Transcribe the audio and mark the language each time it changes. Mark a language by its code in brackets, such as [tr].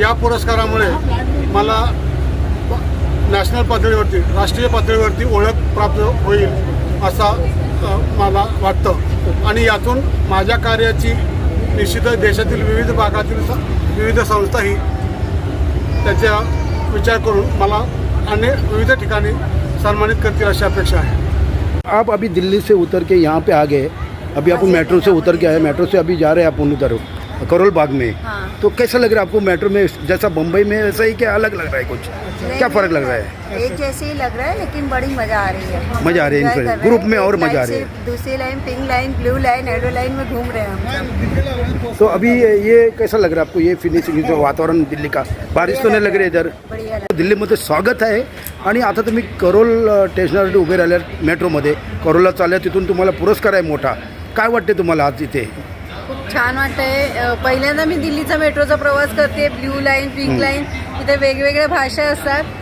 [mr] या पुरस्कारामुळे मला नॅशनल पातळीवरती राष्ट्रीय पातळीवरती ओळख प्राप्त होईल असा मला वाटतं आणि यातून माझ्या कार्याची निश्चितच देशातील विविध भागातील विविध संस्थाही त्याचा विचार करून मला विविध ठिकाणी सन्मानित करतील अशी अपेक्षा है. [hi] आप अभी दिल्ली से उतर के यहाँ पे आ गए, अभी अपन मेट्रो से उतर के आए, मेट्रो से अभी जा रहे हैं अपन उधर करोलबाग में. हाँ. तो कैसा लग रहा है आपको मेट्रो में? जैसा मुंबई में ऐसा ही क्या अलग लग रहा है? कुछ क्या फ़र्क लग रहा है? एक जैसे ही लग रहा है लेकिन बड़ी मज़ा आ रही है. मज़ा आ रही है इनसे ग्रुप में और मज़ा आ रही है. दूसरी line pink line blue line yellow line में घूम रहे हैं हम. तो अभी ये कैसा लग रहा है आपको, ये फिनिशिंग जो वातावरण दिल्ली का, बारिश तो नहीं लग रही है इधर? बढ़िया. [mr] दिल्लीमध्ये स्वागत आहे. आणि आता तुम्ही करोल स्टेशनवरती उभे राहिल्या मेट्रोमध्ये, करोलला चालल्या, तिथून तुम्हाला पुरस्कार आहे मोठा. काय वाटते तुम्हाला आज इथे? खूप छान वाटतंय. पहिल्यांदा मी दिल्लीचा मेट्रोचा प्रवास करते. ब्ल्यू लाईन पिंक लाईन इथे वेगवेगळ्या भाषा असतात.